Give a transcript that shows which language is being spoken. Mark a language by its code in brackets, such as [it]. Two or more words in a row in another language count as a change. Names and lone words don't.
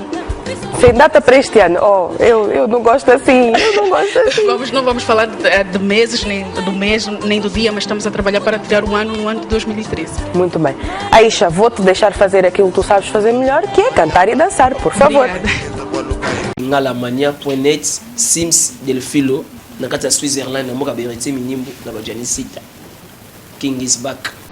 [pt] Sem data para este ano? Oh, eu não gosto assim. Eu não gosto assim. Não vamos falar de meses, nem do mês, nem do dia, mas estamos a trabalhar para tirar o ano no ano de 2013. Muito bem. Aisha, vou-te deixar fazer aquilo que tu sabes fazer melhor, que é cantar e dançar, por favor. Obrigada. [ln] ngalamania.net Sims del Filo na kati ya Switzerland na moka berete minimbu na bajanisita [en] King is back.